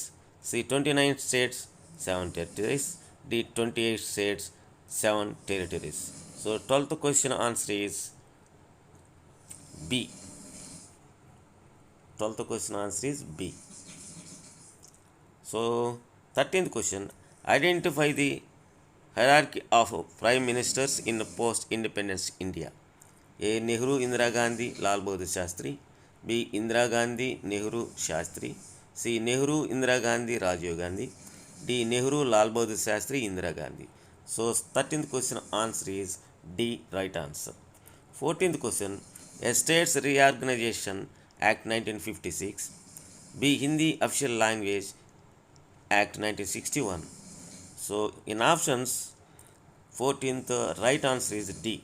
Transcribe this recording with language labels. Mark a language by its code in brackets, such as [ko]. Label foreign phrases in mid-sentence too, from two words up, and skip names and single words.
[en] C, 29 states, 7 territories. D, 28 states, 7 territories. So 12th question answer is B. 12th question answer is B. So 13th question, identify the hierarchy of prime ministers in post-independence India. A, Nehru, Indira Gandhi, Lal Bahadur Shastri. B, Indira Gandhi, Nehru, Shastri. C, Nehru, Indira Gandhi, Rajiv Gandhi. D, Nehru, Lal Bahadur Shastri, Indira Gandhi. So 13th question answer is D, right answer. 14th question, a States Reorganization Act 1956. B, Hindi Official Language Act 1961. So in options, 14th right answer is D.